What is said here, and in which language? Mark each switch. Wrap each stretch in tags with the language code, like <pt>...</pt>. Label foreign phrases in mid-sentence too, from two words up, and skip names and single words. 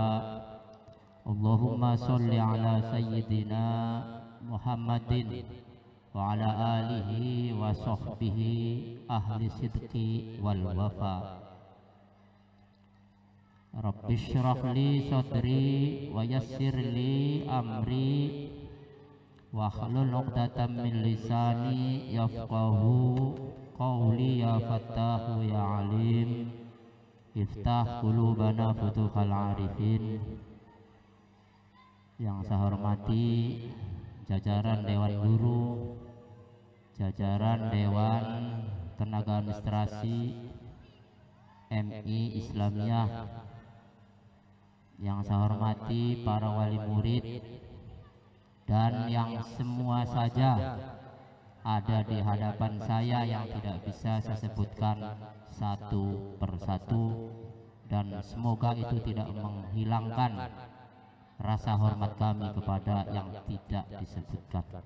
<ar>اللهم صل على سيدنا محمد وعلى آله وصحبه أهل الصدق والوفا. رب اشرح لي صدري ويسر لي أمري واحلل عقدة من لساني يفقهوا قولي يا فتاح يا عليم افتح قلوبنا فتوح العارفين.</ar> <id>Yang saya hormati jajaran Dewan Guru, jajaran Dewan Tenaga Administrasi MI Islamiyah, yang saya hormati para wali murid, dan yang semua saja ada di hadapan saya yang tidak bisa saya sebutkan satu persatu, dan semoga itu tidak menghilangkan rasa hormat kami kepada yang tidak disebutkan.</id>